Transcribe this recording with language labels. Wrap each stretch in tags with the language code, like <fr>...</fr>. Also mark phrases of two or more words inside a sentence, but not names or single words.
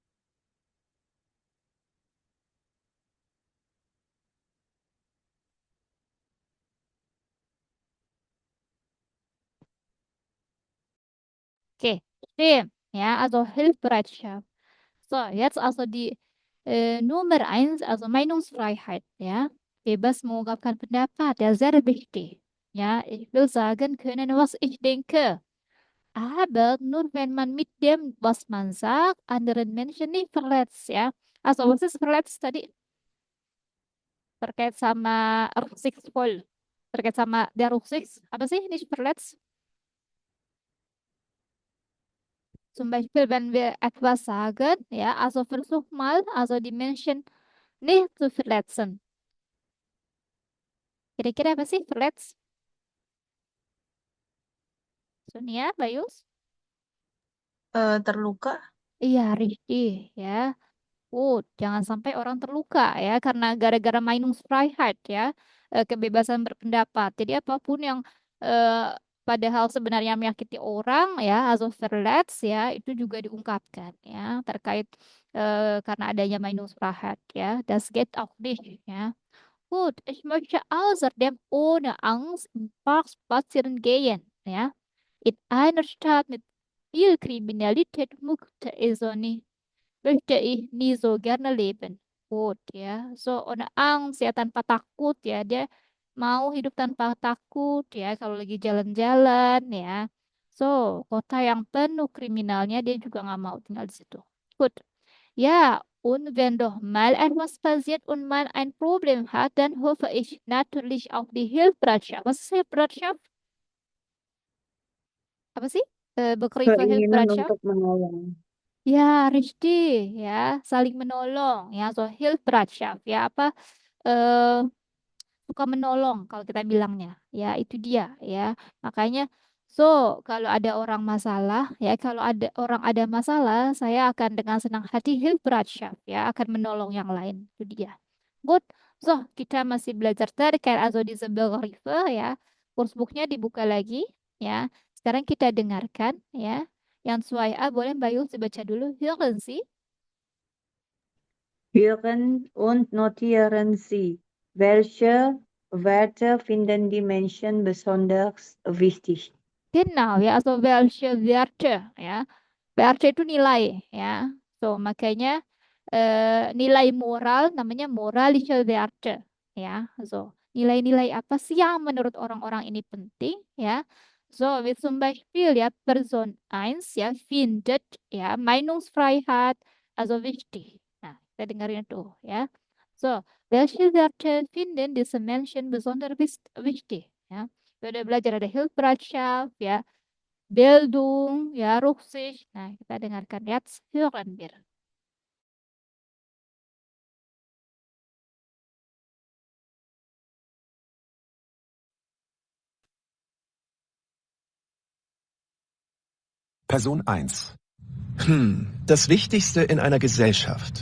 <de>Oke, stim. Ja, also Hilfsbereitschaft. So, jetzt also die Nummer 1, also Meinungsfreiheit, ja.</de> <id>Bebas mengungkapkan pendapat, ya,</id> <de>sehr wichtig. Ja, ich will sagen können, was ich denke. Aber nur wenn man mit dem, was man sagt, anderen Menschen nicht verletzt, ja. Also, was ist verletzt tadi?</de> <id>Terkait sama rücksichtsvoll. Terkait sama</id> <de>der Rücksichts.</de> <id>Apa sih</id> <de>nicht verletzt? Zum Beispiel, wenn wir etwas sagen, ja, also versuch mal, also die Menschen nicht zu verletzen.</de> <id>Kira-kira apa sih verletzt? Sonia, Bayus? Terluka. Iya, richtig, ya. Jangan sampai orang terluka ya karena gara-gara Meinungsfreiheit ya, kebebasan berpendapat. Jadi apapun yang eh, padahal sebenarnya menyakiti orang ya,</id> <de>also verletzt</de> <id>ya, itu juga diungkapkan ya terkait karena adanya Meinungsfreiheit ya.</id> <de>Das geht auch nicht ya. Ich möchte außerdem ohne Angst im Park spazieren gehen ya. In einer Stadt mit viel Kriminalität möchte ich nie so gerne leben. Ya. So, ohne Angst ya,</de> <id>tanpa takut ya. Dia mau hidup tanpa takut ya kalau lagi jalan-jalan ya. So, kota yang penuh kriminalnya dia juga nggak mau tinggal di situ.</id> <de>Gut. Ja, und wenn doch mal etwas passiert und man ein Problem hat, dann hoffe ich natürlich auf die Hilfsbereitschaft. Was ist Hilfsbereitschaft?</de> <id>Apa sih? Begriffe Keinginan</id> <de>Hilfsbereitschaft?</de> <id>untuk menolong. Ya, richtig ya, saling menolong ya, so Hilfsbereitschaft ya, apa suka menolong kalau kita bilangnya. Ya, itu dia ya. Makanya kalau ada orang masalah ya, kalau ada orang ada masalah, saya akan dengan senang hati Hilfsbereitschaft ya, akan menolong yang lain. Itu dia. Good. Kita masih belajar terkait</id> <de>also diese Begriffe</de> <id>ya. Kursbukunya dibuka lagi ya. Sekarang kita dengarkan ya. Yang 2a boleh Mbak Yul dibaca dulu.</id> <de>Hören Sie? Hören und notieren Sie, welche Werte finden die Menschen besonders wichtig? Genau ya, also welche Werte ya.</de> <id>Werte itu nilai ya. Makanya nilai moral namanya</id> <de>moralische Werte</de> <id>ya. Nilai-nilai apa sih yang menurut orang-orang ini penting ya?</id> <de>Wie zum Beispiel ya Person 1 ya findet ya Meinungsfreiheit also wichtig.</de> <id>Nah, kita dengerin tuh ya.</id> <de>Welche Werte finden diese Menschen besonders wichtig ya?</de> <id>Kita udah belajar ada Hilfsbereitschaft ya, Bildung ya, Rücksicht. Nah, kita dengarkan</id> <de>jetzt hören wir. Person 1. Das Wichtigste in einer Gesellschaft.</de>